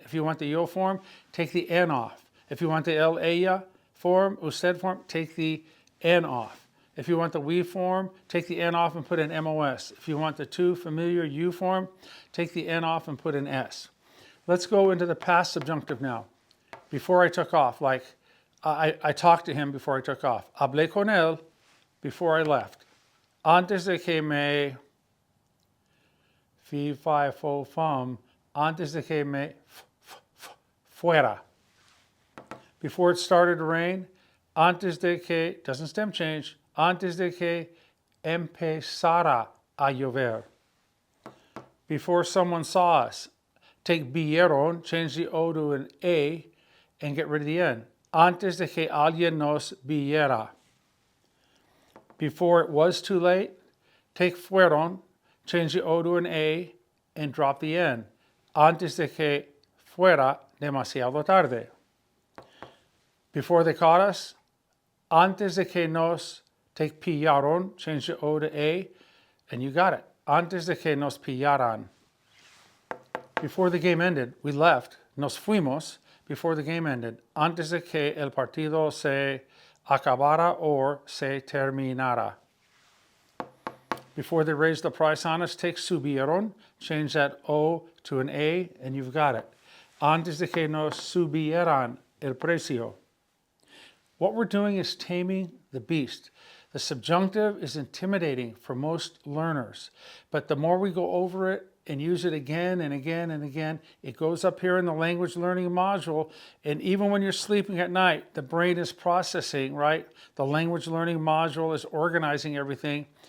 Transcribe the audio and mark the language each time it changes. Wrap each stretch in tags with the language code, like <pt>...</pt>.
<en>If you want the yo form, take the n off. If you want the el, ella form, usted form, take the n off. If you want the we form, take the n off and put an mos. If you want the to familiar you form, take the n off and put an s. Let's go into the past subjunctive now. Before I took off, like I talked to him before I took off.</en> <es>Hablé con él</es> <en>before I left.</en> <es>Antes de que me fee, fi, fo, fum, antes de que me fuera.</es> <en>Before it started to rain,</en> <es>antes de que,</es> <en>doesn't stem change,</en> <es>antes de que empezara a llover.</es> <en>Before someone saw us, take vieron, change the O to an A, and get rid of the N.</en> <es>Antes de que alguien nos viera.</es> <en>Before it was too late, take fueron, change the O to an A, and drop the N.</en> <es>Antes de que fuera demasiado tarde.</es> <en>Before they caught us,</en> <es>antes de que nos,</es> <en>take pillaron, change the O to A, and you got it.</en> <es>Antes de que nos pillaran.</es> <en>Before the game ended, we left.</en> <es>Nos fuimos</es> <en>before the game ended.</en> <es>Antes de que el partido se acabara or se terminara.</es> <en>Before they raised the price on us, take subieron, change that O to an A, and you've got it.</en> <es>Antes de que nos subieran el precio.</es> <en>What we're doing is taming the beast. The subjunctive is intimidating for most learners, but the more we go over it and use it again and again and again, it goes up here in the language learning module, and even when you're sleeping at night, the brain is processing, right? The language learning module is organizing everything,</en>